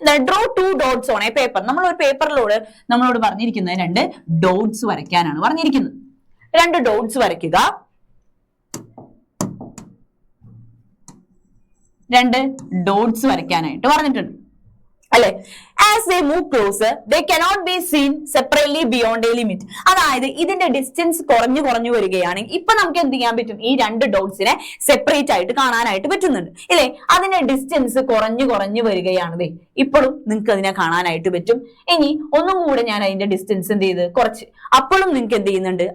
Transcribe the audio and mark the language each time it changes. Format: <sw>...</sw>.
<en>Draw 2 dots on a paper.</en> <ml>നമ്മളൊരു പേപ്പറിലൂടെ നമ്മളോട് പറഞ്ഞിരിക്കുന്നത് 2 dots വരയ്ക്കാനാണ് പറഞ്ഞിരിക്കുന്നത്. 2 dots വരയ്ക്കുക. 2 dots വരയ്ക്കാനായിട്ട് പറഞ്ഞിട്ടുണ്ട്, അല്ലെ?</ml> <en>As they move closer, they cannot be seen separately beyond a limit.</en> <ml>അതായത് ഇതിന്റെ ഡിസ്റ്റൻസ് കുറഞ്ഞു വരികയാണെങ്കിൽ ഇപ്പൊ നമുക്ക് എന്ത് ചെയ്യാൻ പറ്റും? ഈ 2 ഡോട്ട്സിനെ സെപ്പറേറ്റ് ആയിട്ട് കാണാനായിട്ട് പറ്റുന്നുണ്ട്, ഇല്ലേ? അതിന്റെ ഡിസ്റ്റൻസ് കുറഞ്ഞു വരികയാണത്. ഇപ്പോഴും നിങ്ങൾക്ക് അതിനെ കാണാനായിട്ട് പറ്റും. ഇനി ഒന്നും കൂടെ ഞാൻ അതിന്റെ ഡിസ്റ്റൻസ് എന്ത് ചെയ്ത് കുറച്ച്, അപ്പോഴും നിങ്ങൾക്ക് എന്ത് ചെയ്യുന്നുണ്ട്?</ml>